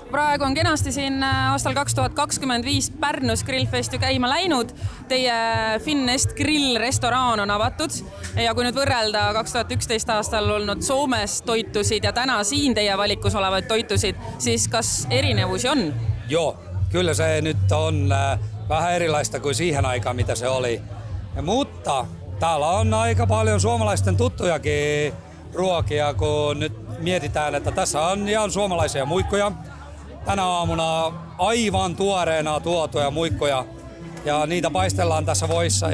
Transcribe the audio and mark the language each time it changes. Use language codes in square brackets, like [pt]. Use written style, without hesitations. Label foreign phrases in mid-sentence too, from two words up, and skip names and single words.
[et] Praegu on kenasti siin aastal 2025 Pärnus Grillfest ju käima läinud. Teie Finest Grill restoran on avatud ja kui nüüd võrrelda 2011 aastal olnud Soomes toitusid ja täna siin teie valikus olevaid toitusid, siis kas erinevusi on? [fi] Joo, kyllä se nyt on vähän erilaista kuin siihen aikaan, mitä se oli. Mutta täällä on aika paljon suomalaisten tuttujakin ruokia, kun nyt mietitään, että tässä on ihan suomalaisia muikkoja. Tänä aamuna aivan tuoreena tuotuja muikkoja ja niitä paistellaan tässä voissa.